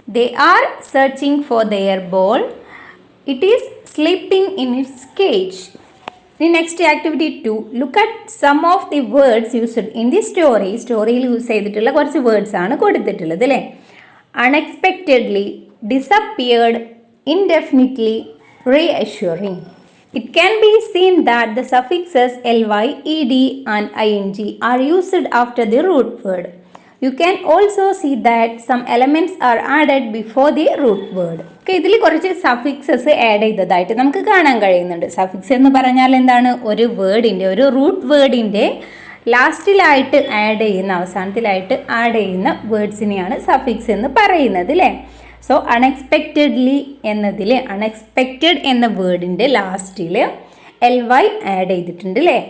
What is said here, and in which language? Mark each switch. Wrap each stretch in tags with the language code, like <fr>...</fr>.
<en>They are searching for their ball. It is sleeping in its cage. ഇനി next activity 2, look at some of the words used in the story.</en> <ml>സ്റ്റോറിയിൽ use ചെയ്തിട്ടുള്ള കുറച്ച് words ആണ് കൊടുത്തിട്ടുള്ളത് അല്ലേ. Unexpectedly, disappeared, indefinitely, reassuring.</ml> <en>It can be seen that the suffixes ly, ed and ing are used after the root word. You can also see that some elements are added before the root word.</en> <ml>ഇതിൽ കുറച്ച് suffixes add ചെയ്തതായിട്ട് നമുക്ക് കാണാൻ കഴിയുന്നുണ്ട്. Suffix എന്ന് പറഞ്ഞാൽ എന്താണ്? ഒരു വേർഡിൻ്റെ, ഒരു റൂട്ട് വേർഡിൻ്റെ ലാസ്റ്റിലായിട്ട് ആഡ് ചെയ്യുന്ന, അവസാനത്തിലായിട്ട് ആഡ് ചെയ്യുന്ന വേർഡ്സിനെയാണ് സഫിക്സ് എന്ന് പറയുന്നത് അല്ലേ. സോ അൺഎക്സ്പെക്റ്റഡ്ലി എന്നതിൽ അൺഎക്സ്പെക്റ്റഡ് എന്ന വേർഡിൻ്റെ ലാസ്റ്റിൽ ly ആഡ് ചെയ്തിട്ടുണ്ട് അല്ലേ.</ml>